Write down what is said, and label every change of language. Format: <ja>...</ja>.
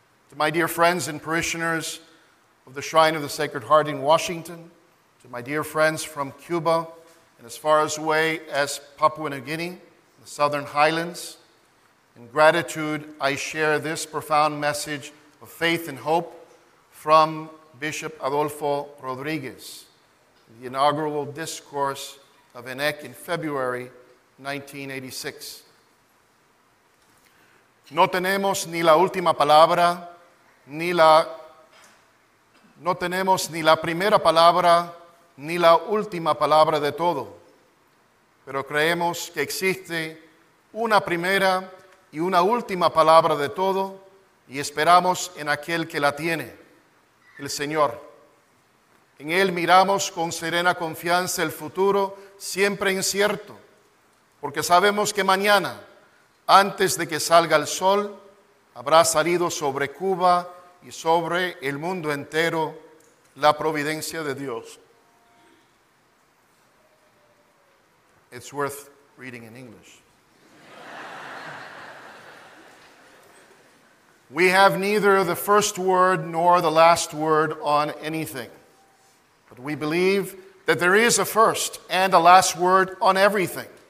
<en>To my dear friends and parishioners of the Shrine of the Sacred Heart in Washington, to my dear friends from Cuba and as far away as Papua New Guinea, the Southern Highlands, in gratitude, I share this profound message of faith and hope from Bishop Adolfo Rodriguez, the inaugural discourse of ENEC in February 1986.</en> <es>No tenemos ni la última palabra, ni la... No tenemos ni la primera palabra, ni la última palabra de todo. Pero creemos que existe una primera y una última palabra de todo, y esperamos en aquel que la tiene, el Señor. En Él miramos con serena confianza el futuro, siempre incierto, porque sabemos que mañana, antes de que salga el sol, habrá salido sobre Cuba y sobre el mundo entero la providencia de Dios.</es> <en>It's worth reading in English. We have neither the first word nor the last word on anything. But we believe that there is a first and a last word on everything.</en>